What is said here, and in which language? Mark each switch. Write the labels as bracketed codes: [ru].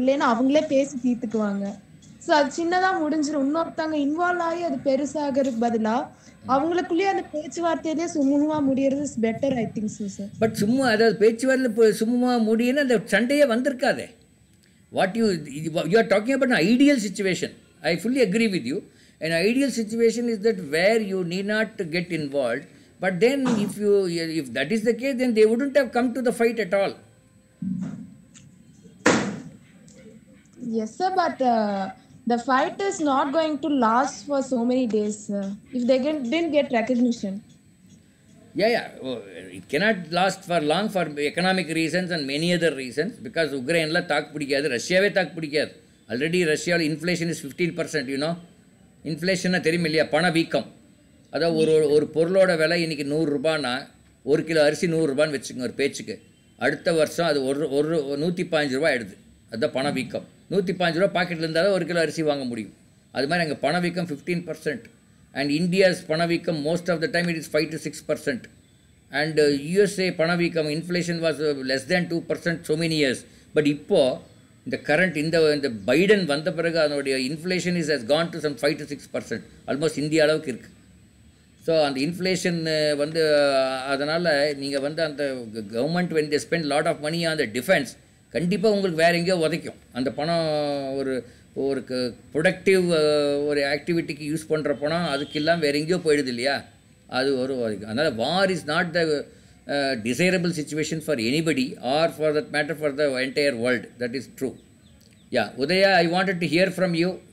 [ta] இல்லைன்னா அவங்களே பேசி தீர்த்துக்குவாங்க. ஸோ அது சின்னதா முடிஞ்சிடும். இன்னொருத்தவங்க இன்வால்வ் ஆகி அது பெருசாகிறதுக்கு பதிலா அவங்களுக்குள்ளேயே அந்த பேச்சுவார்த்தையிலேயே சுமூகமா முடியறது [en] Is better, I think so sir. [ta] But அதாவது பேச்சுவார்த்தை சுமூகமா முடியும்னா அந்த சண்டையே வந்திருக்காதே. [en] What you are talking about an ideal situation. I fully agree with you. An ideal situation is that where you need not to get involved. But then if that is the case, then they wouldn't have come to the fight at all. Yes sir, but the fight is not going to last for so many days if they didn't get recognition. Yeah. It cannot last for long for economic reasons and many other reasons, because Ukraine la [ta] தாக்கு பிடிக்காது, ரஷ்யாவே தாக்கு பிடிக்காது. [en] Already ரஷ்யாவில் inflation is 15%. [ta] You know, இன்ஃப்ளேஷன்னா தெரியும் இல்லையா? பண வீக்கம். அதாவது ஒரு பொருளோட விலை இன்றைக்கி 100 ரூபான்னா ஒரு கிலோ அரிசி 100 ரூபான்னு வச்சுக்கோங்க ஒரு பேச்சுக்கு. அடுத்த வருஷம் அது ஒரு ஒரு 115 ரூபா ஆயிடுது. அதுதான் பணவீக்கம். 115 ரூபா பாக்கெட்டில் இருந்தால் தான் ஒரு கிலோ அரிசி வாங்க முடியும். அது மாதிரி அங்கே பணவீக்கம் 15%. [en] And India's பணவீக்கம் most of the time it is 5 to 6%. And USA பணவீக்கம் inflation was less than 2% so many years. [ta] But இப்போது இந்த கரண்ட் இந்த பைடன் வந்த பிறகு அதனுடைய inflation [en] has gone to some 5 to 6%. [ta] Almost India அளவுக்கு இருக்குது. ஸோ அந்த இன்ஃப்ளேஷன் வந்து அதனால் நீங்கள் வந்து அந்த government [en] when they spend lot of money on the defense [ta] கண்டிப்பாக உங்களுக்கு வேறு எங்கேயோ உதைக்கும். அந்த பணம் ஒரு ஒரு ப்ரொடக்டிவ் ஒரு ஆக்டிவிட்டிக்கு யூஸ் பண்ணுற பணம் அதுக்கெல்லாம் வேறு எங்கேயோ போயிடுது இல்லையா, அது ஒரு உதைக்கும். [en] அதனால் war is not the desirable situation for anybody or for that matter for the entire world. That is true. Yeah, Udaya, I wanted to hear from you.